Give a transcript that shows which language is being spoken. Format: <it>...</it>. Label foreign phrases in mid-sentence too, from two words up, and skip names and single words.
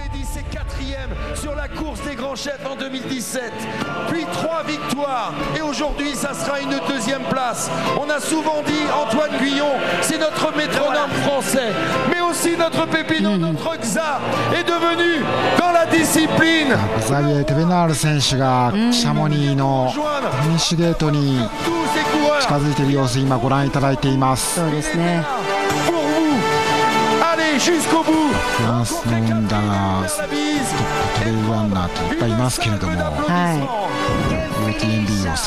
<fr>c'est 4e sur la course des grands chefs en 2017, puis 3 victoires et aujourd'hui ça sera une 2e place. On a souvent dit Antoine Guyon, c'est notre métronome français, mais aussi notre Pépino, notre Xa est devenu dans la discipline.</fr> <ja>ザビエ・テベナール選手がシャモニーのフィニッシュゲートに近づいている様子、今ご覧いただいています。そうですね。フランスの運だがトップトレイルランナーといっぱいいますけれども、UTMB を</ja>